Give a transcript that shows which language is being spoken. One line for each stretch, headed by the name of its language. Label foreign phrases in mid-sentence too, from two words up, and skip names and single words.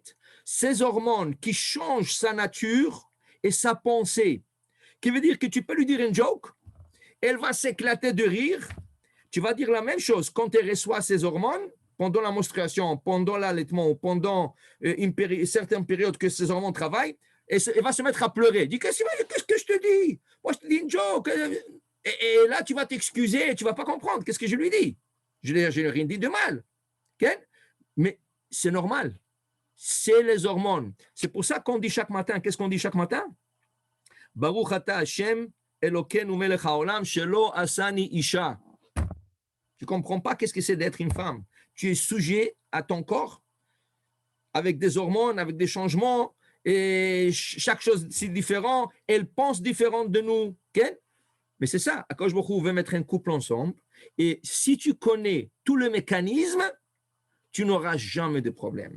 French: Ces hormones qui changent sa nature et sa pensée, qui veut dire que tu peux lui dire une joke, elle va s'éclater de rire, tu vas dire la même chose quand elle reçoit ces hormones, pendant la menstruation, pendant l'allaitement, pendant certaines périodes que ces hormones travaillent, et elle va se mettre à pleurer. Dis, qu'est-ce que je te dis? Moi, je te dis une joke. Et là, tu vas t'excuser, tu ne vas pas comprendre. Qu'est-ce que je lui dis? Je n'ai rien dit de mal. Okay? Mais c'est normal. C'est les hormones. C'est pour ça qu'on dit chaque matin, qu'est-ce qu'on dit chaque matin?
Hebrew: ברוך אתה השם אלוקינו מלך העולם שלא עשני אשה.
French: Tu ne comprends pas qu'est-ce que c'est d'être une femme. Tu es sujet à ton corps avec des hormones, avec des changements, et chaque chose c'est différent. Elle pense différente de nous. Okay? Mais c'est ça,
Hebrew: הקדוש ברוך הוא
French: veut mettre un couple ensemble, et si tu connais tout le mécanisme, tu n'auras jamais de problème.